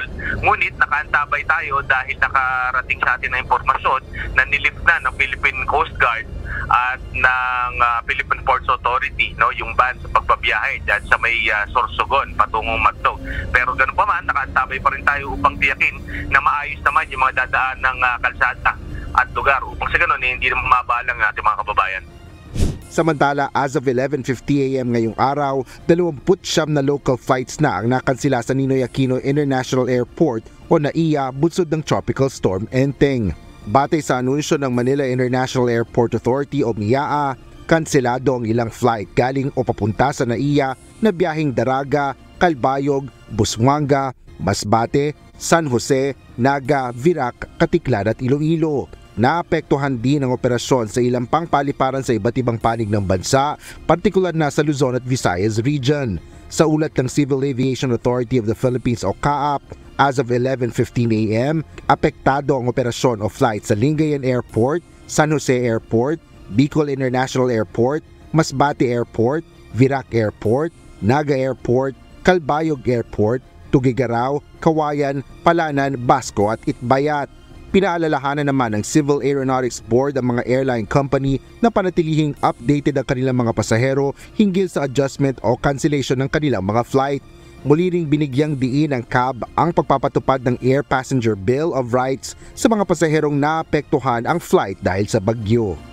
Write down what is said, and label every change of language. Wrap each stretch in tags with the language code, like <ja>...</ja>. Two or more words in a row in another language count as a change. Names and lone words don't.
<tl>Ngunit nakaantabay tayo dahil nakarating sa atin na impormasyon na nilift na ng Philippine Coast Guard at ng Philippine Ports Authority, no, yung ban sa pagbabiyahe dyan sa may Sorsogon patungong Magdog. Pero ganun pa man, nakaantabay pa rin tayo upang tiyakin na maayos naman yung mga dadaan ng kalsada at lugar upang sa ganun hindi naman mabalang ating mga kababayan. Samantala,</tl> <en>as of 11:50 a.m.</en> <tl>ngayong araw, 29 na</tl> <en>local flights</en> <tl>na ang nakansela sa Ninoy Aquino International Airport o NAIA bunsod ng Tropical Storm Enteng. Batay sa anunsyo ng Manila International Airport Authority o MIAA, kanselado ang ilang flight galing o papunta sa NAIA na biyaheng Daraga, Calbayog, Busuanga, Masbate, San Jose, Naga, Virac, Katiklan at Iloilo. Naapektuhan din ang operasyon sa ilang pang paliparan sa iba't ibang panig ng bansa, partikular na sa Luzon at Visayas region. Sa ulat ng Civil Aviation Authority of the Philippines o CAAP,</tl> <en>as of</en> <tl>11:15 a.m., apektado ang operasyon o flight sa Lingayen Airport, San Jose Airport, Bicol International Airport, Masbate Airport, Virac Airport, Naga Airport, Calbayog Airport, Tugigaraw, Kawayan, Palanan, Basco at Itbayat. Pinaalalahanan naman ng Civil Aeronautics Board ang mga</tl> <en>airline company</en> <tl>na panatilihing updated ang kanilang mga pasahero hinggil sa adjustment o cancellation ng kanilang mga flight. Muli ring binigyang diin ng CAB ang pagpapatupad ng Air Passenger Bill of Rights sa mga pasaherong naapektuhan ang flight dahil sa bagyo.</tl>